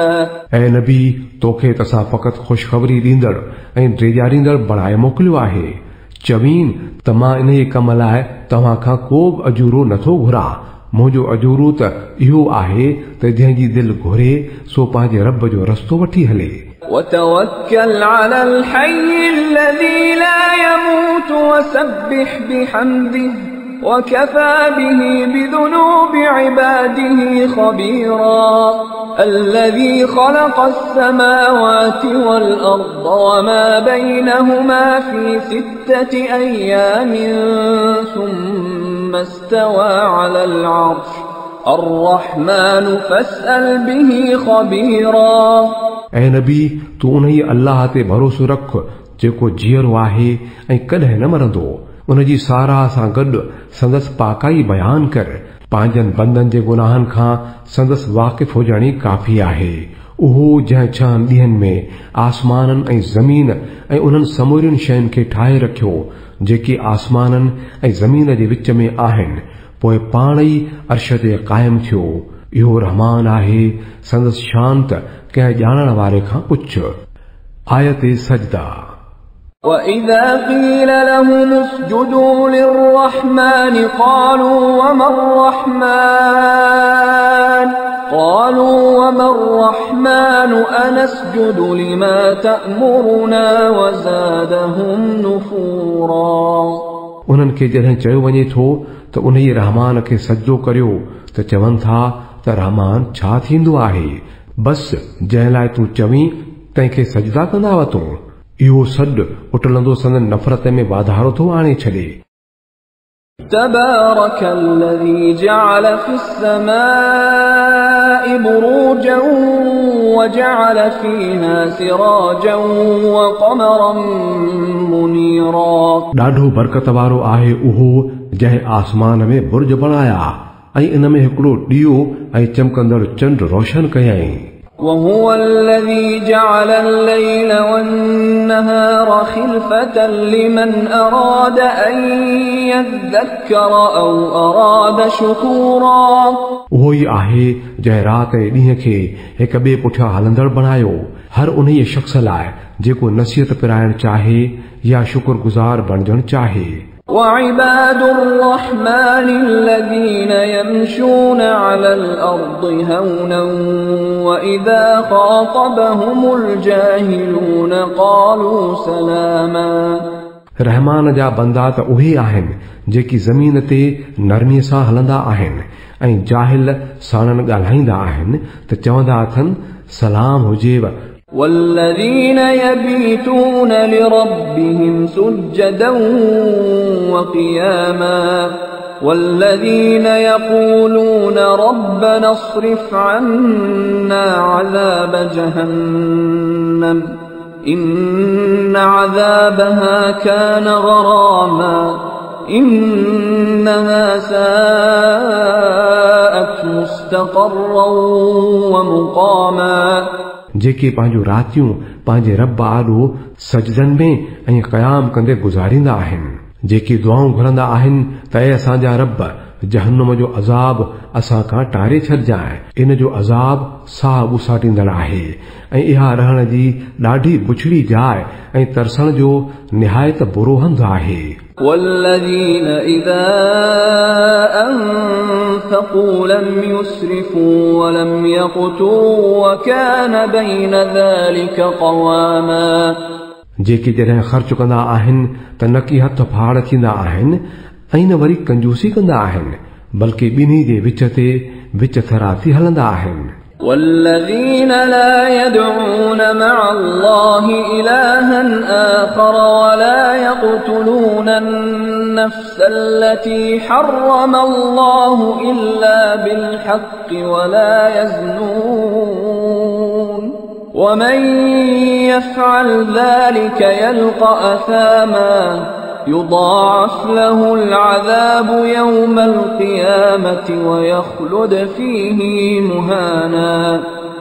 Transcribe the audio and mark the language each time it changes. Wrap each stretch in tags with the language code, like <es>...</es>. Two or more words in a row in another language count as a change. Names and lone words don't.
<sd>ऐं नबी तोखे तसां फ़क़त ख़ुशख़बरी ॾींदड़ ऐं ड्रेजारींदड़ बणाए मोकिलियो आहे। चवीन त मां इन कम लाइ तव्हां खां को बि अजूरो नथो घुरां। मुंहिंजो अजूरो त इहो आहे त जंहिंजी दिलि घुरे सो पंहिंजे रब जो रस्तो वठी हले।</sd> <ar>وتوكل على الحي الذي لا يموت وسبح بحمده وكفى به بذنوب عباده خبيرا. الذي خلق السماوات والأرض وما بينهما في 6 أيام ثم استوى على العرش الرحمن فاسأل به خبيرا.</ar> <sd>ऐं नबी तूं उन ई अल्लाह ते भरोसो रख जेको जीअरो आहे ऐं कॾहिं न मरंदो। उन जी साराह सां गॾु संदसि पाकाई बयान कर। पंहिंजनि बंदनि जे गुनाहनि खां संदसि वाक़िफ़ हुजण ई काफ़ी आहे। उहो जंहिं 6 ॾींहनि में आसमाननि ऐं ज़मीन ऐं उन्हनि समूरियुनि शयुनि खे ठाहे रखियो जेके आसमाननि ऐं ज़मीन जे विच में आहिनि, पोइ पाण ई अर्श ते क़ाइम थियो। इहो रहमान आहे, संदसि शांत कंहिं ॼाणण वारे खां पुछ। आयत सजदा।</sd> <ar>وإذا قيل لهم اسجدوا للرحمن قالوا وما الرحمن أنسجد لما تأمرنا وزادهم نفورا.</ar> <sd>उन्हनि खे जॾहिं चयो वञे थो त उन ई रहमान खे सजदो करियो त चवनि था त रहमान छा थींदो आहे? बस जंहिं लाइ तूं चवीं तंहिंखे सजदा कंदा वतो। इहो सॾु उटलंदो संदन नफ़रत में वाधारो थो आणे छॾे।</sd> <ar>تبارك الذي جعل في السماء بروجا وجعل فيها سراجا وقمرا منيرا.</ar> <sd>ॾाढो बरकत वारो आहे उहो जंहिं आसमान में बुर्ज बणाया ऐं इन में हिकिड़ो ॾीओ ऐं चमकंदड़ चंड रोशन कयई।</sd> <ar>وهو الذي جعل الليل والنهار خلفة لمن أراد أن يذكر أو أراد شكورا.</ar> <sd>उहो ई आहे जंहिं रात ऐं ॾींहं खे हिक ॿिए पुठियां हलंदड़ बणायो, हर उन शख़्स लाइ जेको नसीहत पिराइण चाहे या शुक्रगुज़ार बणजण चाहे।</sd> <ar>وعباد الرحمن الذين يمشون على الأرض هونا وإذا خاطبهم الجاهلون قالوا سلاما.</ar> <sd>रहमान जा बंदा त उहे आहिनि जेकी ज़मीन ते नरमीअ सां हलंदा आहिनि ऐं जाहिल साणनि ॻाल्हाईंदा आहिनि त चवंदा अथनि सलाम हुजेव।</sd> <ar>والذين يبيتون لربهم سجدا وقياما والذين يقولون ربنا اصرف عنا عذاب جهنم إن عذابها كان غراما إنها ساءت مستقرا ومقاما.</ar> <sd>जेके पंहिंजो रातियूं पंहिंजे रब आॾो सजदनि में ऐं क़याम कंदे गुज़ारींदा आहिनि, जेके दुआऊं घुरंदा आहिनि त ऐं असांजा रब जहन्नुम जो अज़ाब असां खां टारे छॾिजांइ। इन जो अज़ाब साह ॿुसाटींदड़ आहे ऐं इहा रहण जी ॾाढी बुछड़ी जाइ ऐं तरसण जो निहायत बुरो हंधु आहे।</sd> <ar>والذين إذا أنفقوا لم يسرفوا ولم يقتروا وكان بين ذلك قواما.</ar> <sd>जेके जॾहिं ख़र्च कंदा आहिनि त न की हथ फाड़ थींदा आहिनि ऐं न वरी कंजूसी कंदा आहिनि, बल्कि ॿिन्ही जे विच थरा थी हलंदा आहिनि।</sd> <ar>والذين لا يدعون مع الله إلها آخر ولا يقتلون النفس التي حرم الله إلا بالحق ولا يزنون ومن يفعل ذلك يلقى أثاما يضاعف له العذاب يوم القيامة ويخلد فيه مهانا.</ar>